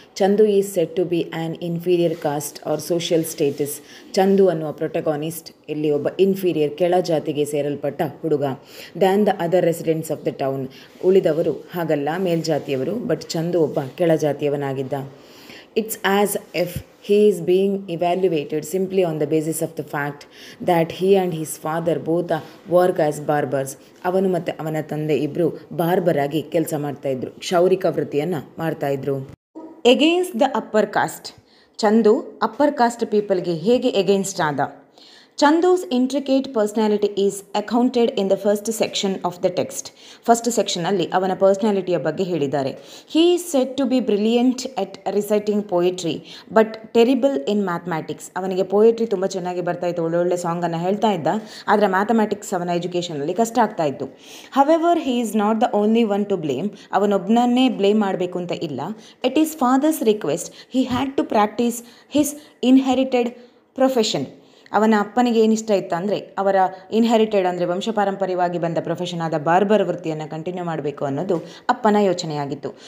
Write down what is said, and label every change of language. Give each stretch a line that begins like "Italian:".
English: Chandu is set to be an inferior caste or social status.
Kannada: Chandu ಅನ್ನುವ ಪ್ರೊಟಗಾನಿಸ್ಟ್ ಇಲ್ಲಿ ಒಬ್ಬ inferior, ಕೆಳ ಜಾತಿಗೆ ಸೇರಲ್ಪಟ್ಟ ಹುಡುಗ.
English: Than the other residents of the town.
Kannada: ಉಳಿದವರು ಹಾಗಲ್ಲ, ಮೇಲ್ಜಾತಿಯವರು, ಬಟ್ ಚಂದು ಒಬ್ಬ ಕೆಳಜಾತಿಯವನಾಗಿದ್ದ.
English: It's as if he is being evaluated simply on the basis of the fact that he and his father both work as barbers.
Kannada: ಅವನು ಮತ್ತು ಅವನ ತಂದೆ ಇಬ್ಬರು barber ಆಗಿ ಕೆಲಸ ಮಾಡ್ತಾಯಿದ್ರು, ಕ್ಷೌರಿಕ ವೃತ್ತಿಯನ್ನು ಮಾಡ್ತಾಯಿದ್ರು.
English: Against the upper caste.
Kannada: Chandu upper cost ಪೀಪಲ್ಗೆ ಹೇಗೆ ಎಗೇನ್ಸ್ಟ್ ಆದ?
English: Chandu's intricate personality is accounted in the first section of the text.
Kannada: First ಸೆಕ್ಷನಲ್ಲಿ ಅವನ ಪರ್ಸ್ನಾಲಿಟಿಯ ಬಗ್ಗೆ ಹೇಳಿದ್ದಾರೆ.
English: He is said to be brilliant at reciting poetry but terrible in mathematics.
Kannada: ಅವನಿಗೆ poetry ತುಂಬ ಚೆನ್ನಾಗಿ ಬರ್ತಾಯಿತ್ತು, ಒಳ್ಳೊಳ್ಳೆ ಸಾಂಗನ್ನು ಹೇಳ್ತಾ ಇದ್ದ, ಆದರೆ ಮ್ಯಾಥಮೆಟಿಕ್ಸ್ ಅವನ ಎಜುಕೇಷನಲ್ಲಿ ಕಷ್ಟ ಆಗ್ತಾ ಇತ್ತು.
English: However, he is not the only one to blame.
Kannada: ಅವನೊಬ್ಬನನ್ನೇ blame ಮಾಡಬೇಕು ಅಂತ ಇಲ್ಲ.
English: At his father's request, he had to practice his inherited profession.
Kannada: ಅವನ ಅಪ್ಪನಿಗೆ ಏನಿಷ್ಟ ಇತ್ತು ಅಂದರೆ ಅವರ ಇನ್ಹೆರಿಟೆಡ್ ಅಂದರೆ ವಂಶಪಾರಂಪರ್ಯವಾಗಿ ಬಂದ ಪ್ರೊಫೆಷನ್ ಆದ ಬಾರ್ಬರ್ ವೃತ್ತಿಯನ್ನು ಕಂಟಿನ್ಯೂ ಮಾಡಬೇಕು ಅನ್ನೋದು ಅಪ್ಪನ ಯೋಚನೆಯಾಗಿತ್ತು.